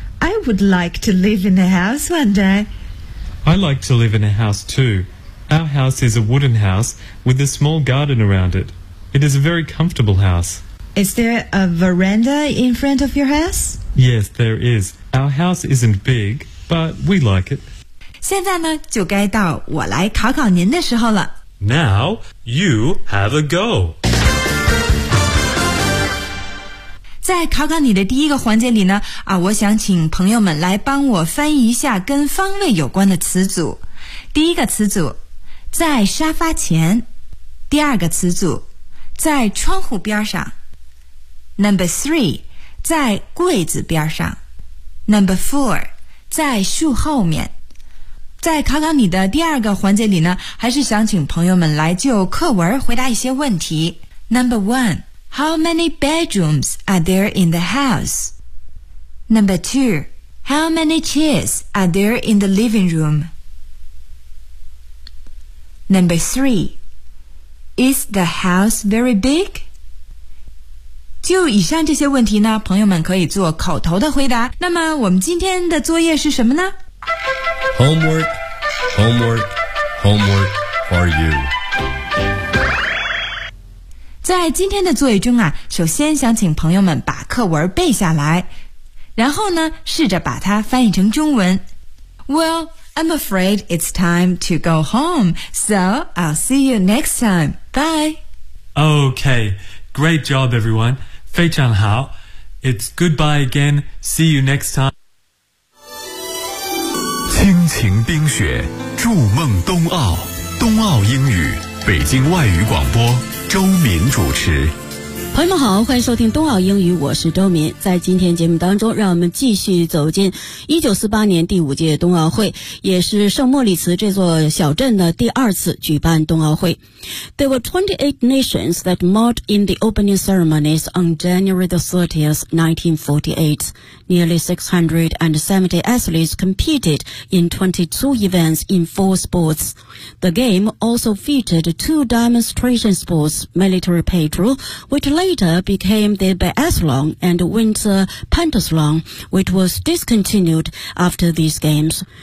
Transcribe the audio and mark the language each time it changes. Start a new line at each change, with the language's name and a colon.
English: I would like to live in a house one day. I like to live in a house, too. Our house is a wooden house with a small garden around it. It is a very comfortable house. Is there a veranda in front of your house? Yes, there is. Our house isn't big, but we like it.
Chinese: 现在呢，就该到我来考考您的时候了。
English: Now you have a go。
Chinese: 在考考你的第一个环节里呢，我想请朋友们来帮我翻译一下跟方位有关的词组。第一个词组，在沙发前；第二个词组，在窗户边上；
English: Number three，
Chinese: 在柜子边上；
English: Number four，
Chinese: 在树后面。在考考你的第二个环节里呢，还是想请朋友们来就课文回答一些问题。
English: Number one, how many bedrooms are there in the house? Number two, How many chairs are there in the living room? Number 3. Is the house very big?
Chinese: 就以上这些问题呢，朋友们可以做口头的回答。那么我们今天的作业是什么呢？
English: Homework, homework, homework for you.
Chinese: 在今天的作业中啊，首先想请朋友们把课文背下来，然后呢，试着把它翻译成中文。
English: Well, I'm afraid it's time to go home, so I'll see you next time. Bye. Okay, great job, everyone.
Chinese: 非常好
English: It's goodbye again See you next time
Chinese: 亲情冰雪筑梦冬奥冬奥英语北京外语广播周敏主持朋友们好欢迎收听冬奥英语我是周敏在今天节目当中让我们继续走进1948年第五届冬奥会也是圣莫里茨这座小镇的第二次举办冬奥会
English: There were 28 nations that marched in the opening ceremonies on January the 30th, 1948 Nearly 670 athletes competed in 22 events in 4 sports The game also featured 2 demonstration sports military patrol whichLater became the biathlon and winter pentathlon, which was discontinued after these games.